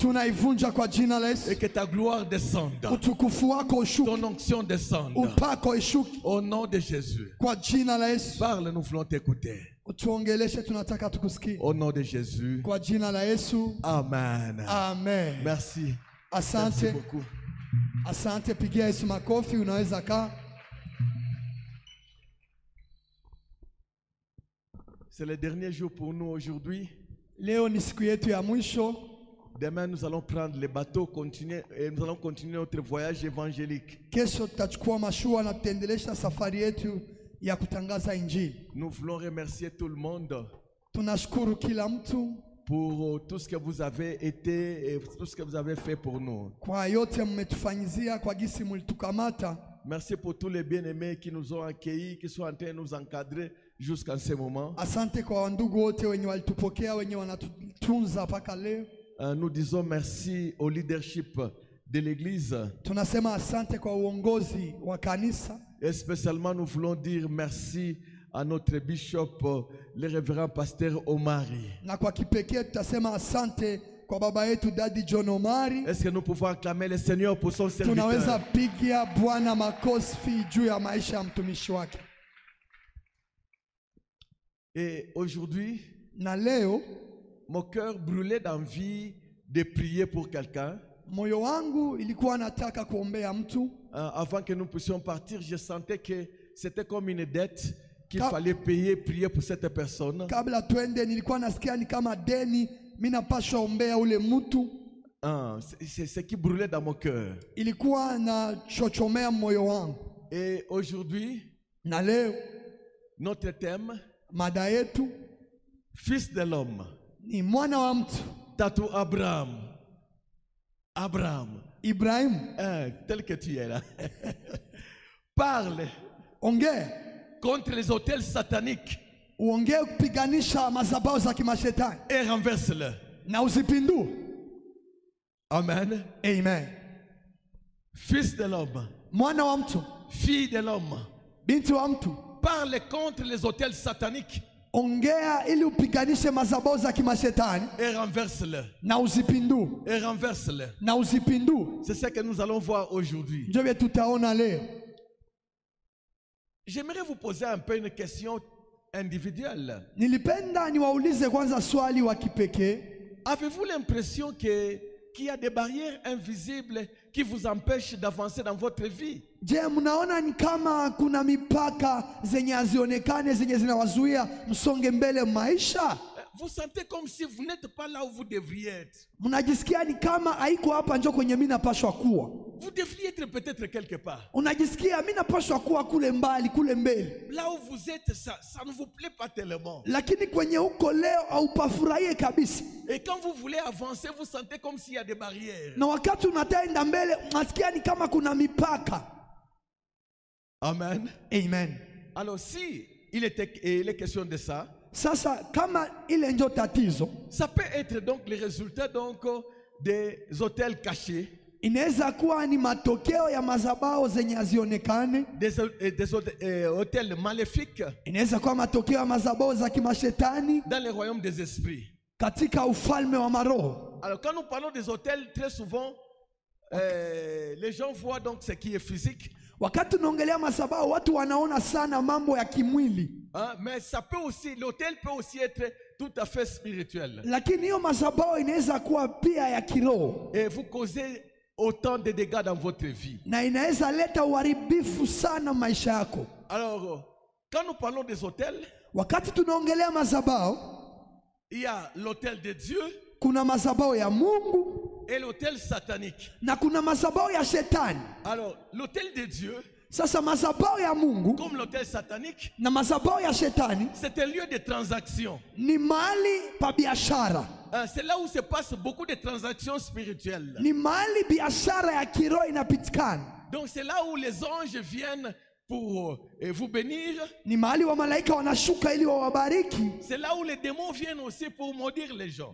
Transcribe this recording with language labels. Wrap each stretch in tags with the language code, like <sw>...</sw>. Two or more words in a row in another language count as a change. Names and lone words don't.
<fr>Et que ta gloire descende. Ton onction descende. Au nom de Jésus. Parle, nous voulons t'écouter. Au nom de Jésus. Amen. Amen. Merci.</fr> <sw>Asante.</sw> <fr>Merci beaucoup.</fr> <sw>Asante, pigia Yesu makofi, unaweza kaa.</sw> <fr>C'est le dernier jour pour nous aujourd'hui.</fr> <sw>Leo ni siku yetu ya mwisho.</sw> <fr>Demain, nous allons prendre les bateaux, et nous allons continuer notre voyage évangélique.</fr> <sw>Kesho tutachukua mashua na tutaendelesha safari yetu ya kutangaza injili.</sw> <fr>Nous voulons remercier tout le monde</fr> <sw>Tunashukuru kila mtu</sw> <fr>pour tout ce que vous avez été et tout ce que vous avez fait pour nous.</fr> <sw>kwa yote mmetufanyizia, kwa gisi mlitukamata.</sw> <fr>Merci pour tous les bien-aimés qui nous ont accueillis, qui sont en train de nous encadrer jusqu'à ce moment.</fr> <sw>Asante kwa wandugu wote wenye walitupokea, wenye wanatutunza mpaka leo.</sw> <fr>Nous disons merci au leadership de l'église.</fr> <sw>Tunasema asante kwa uongozi wa kanisa.</sw> <fr>Et spécialement, nous voulons dire merci à notre bishop, le révérend pasteur Omari.</fr> <sw>Na kwa kipekee tutasema asante kwa baba yetu Daddy John Omari.</sw> <fr>Est-ce que nous pouvons acclamer le Seigneur pour son</fr> <sw>Tunaweza</sw> <fr>serviteur?</fr> <sw>pigia Bwana makofi juu ya maisha ya mtumishi wake.</sw> <fr>Et aujourd'hui,</fr> <sw>Na leo</sw> <fr>mon cœur brûlait d'envie de prier pour quelqu'un.</fr> <sw>moyo wangu ilikuwa nataka kuombea mtu.</sw> <fr>Avant que nous puissions partir, je sentais que c'était comme une dette qu'il fallait payer, prier pour cette personne.</fr> <sw>Kabla twende nilikuwa nasikia ni kama deni, mimi napaswa ombea ule mtu.</sw> <fr>C'est ce qui brûlait dans mon cœur.</fr> <sw>Ilikuwa na chochomea moyo wangu.</sw> <fr>Et aujourd'hui,</fr> <sw>Na leo</sw> <fr>notre thème,</fr> <sw>mada yetu</sw> <fr>fils de l'homme.</fr> <sw>ni mwana wa mtu. Tatu Abraham. Abraham. Ibrahim.</sw> <fr>Tel que tu es là. Parle</fr> <sw>Ongea.</sw> <fr>contre les hôtels sataniques</fr> <sw>Uongee kupiganisha madhabahu za kimashetani.</sw> <fr>et renverse-le.</fr> <sw>Na usipindu.</sw> <fr>Amen.</fr> <sw>Amen.</sw> <fr>Fils de l'homme.</fr> <sw>Mwana wa mtu.</sw> <fr>Fille de l'homme.</fr> <sw>Binti wa mtu.</sw> <fr>Parle contre les hôtels sataniques</fr> <sw>Ongea ili upiganishe madhabahu za kimashetani.</sw> <fr>et renverse-le.</fr> <sw>Na usipindu.</sw> <fr>Et renverse-le.</fr> <sw>Na usipindu.</sw> <fr>C'est ce que nous allons voir aujourd'hui.</fr> <sw>Ndio vile tutaona leo.</sw> <fr>J'aimerais vous poser un peu une question individuelle.</fr> <sw>Nilipenda niwaulize kwanza swali wa kipekee.</sw> <fr>Avez-vous l'impression qu'il y a des barrières invisibles qui vous empêchent d'avancer dans votre vie?</fr> <sw>Je, mnaona ni kama kuna mipaka zenye hazionekane zenye zinawazuia msonge mbele maisha?</sw> <fr>Vous sentez comme si vous n'êtes pas là où vous devriez être.</fr> <sw>Mnajisikia ni kama haiko hapa njo kwenye mimi napashwa kuwa.</sw> <fr>Vous devriez être peut-être quelque part.</fr> <sw>Unajisikia mimi napashwa kuwa kule mbali, kule mbele.</sw> <fr>Là où vous êtes, ça ne vous plaît pas tellement.</fr> <sw>Lakini kwenye uko leo haupafurahie kabisa.</sw> <fr>Et quand vous voulez avancer, vous sentez comme s'il y a des barrières.</fr> <sw>Na wakati unataenda mbele, unasikia ni kama kuna mipaka.</sw> <fr>Amen.</fr> <sw>Amen.</sw> <fr>Alors si il est question de ça,</fr> <sw>sasa kama ile ndio tatizo,</sw> <fr>ça peut être donc le résultat donc des hôtels cachés.</fr> <sw>Inaweza kuwa ni matokeo ya madhabahu zenye hazionekane.</sw> <fr>Des hôtels maléfiques.</fr> <sw>Inaweza kuwa matokeo ya madhabahu za kimashetani.</sw> <fr>Dans le royaume des esprits.</fr> <sw>Katika ufalme wa maroho.</sw> <fr>Alors quand nous parlons des hôtels, très souvent les gens voient donc ce qui est physique.</fr> <sw>Wakati tunaongelea madhabahu watu wanaona sana mambo ya kimwili.</sw> <fr>Mais ça peut aussi, l'hôtel peut aussi être tout à fait spirituel.</fr> <sw>Lakini hiyo madhabahu inaweza kuwa pia ya kiroho.</sw> <fr>Et vous causez autant de dégâts dans votre vie.</fr> <sw>Na inaweza leta uharibifu sana maisha yako.</sw> <fr>Alors quand nous parlons des hôtels,</fr> <sw>wakati tunaongelea madhabahu,</sw> <fr>il y a l'hôtel de Dieu,</fr> <sw>kuna madhabahu ya Mungu,</sw> <fr>et l'hôtel satanique.</fr> <sw>Na kuna madhabahu ya shetani.</sw> <fr>Alors l'hôtel de Dieu,</fr> <sw>sasa madhabahu ya Mungu,</sw> <fr>comme l'hôtel satanique,</fr> <sw>na madhabahu ya shetani,</sw> <fr>c'est un lieu de transaction.</fr> <sw>Ni mahali pa biashara.</sw> <fr>C'est là où se passe beaucoup de transactions spirituelles.</fr> <sw>Ni mahali biashara ya kiroho inapitikana.</sw> <fr>Donc c'est là où les anges viennent pour vous bénir.</fr> <sw>Ni mahali wa malaika wanashuka ili wawabariki.</sw> <fr>C'est là où les démons viennent aussi pour maudire les gens.</fr>